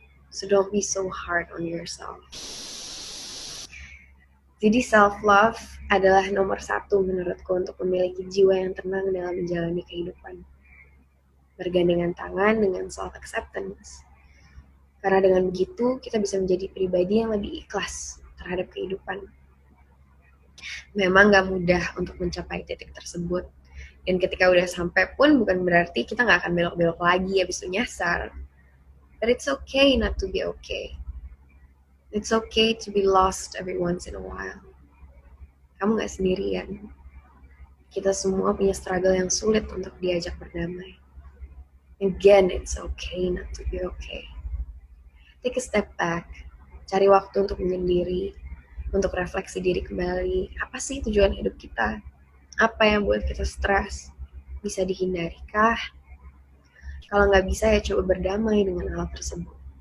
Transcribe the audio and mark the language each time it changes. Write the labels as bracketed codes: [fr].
[en] So don't be so hard on yourself. [id] Jadi self-love adalah nomor 1 menurutku untuk memiliki jiwa yang tenang dalam menjalani kehidupan. Bergandengan tangan dengan self-acceptance. Karena dengan begitu, kita bisa menjadi pribadi yang lebih ikhlas terhadap kehidupan. Memang gak mudah untuk mencapai titik tersebut. Dan ketika udah sampai pun bukan berarti kita gak akan belok-belok lagi habis itu nyasar. [en] But it's okay not to be okay. It's okay to be lost every once in a while. [id] Kamu gak sendirian. Kita semua punya struggle yang sulit untuk diajak berdamai. [en] Again, it's okay not to be okay. Take a step back, [id] cari waktu untuk menyendiri, untuk refleksi diri kembali. Apa sih tujuan hidup kita? Apa yang buat kita stres? Bisa dihindarikah? Kalau nggak bisa ya coba berdamai dengan hal tersebut.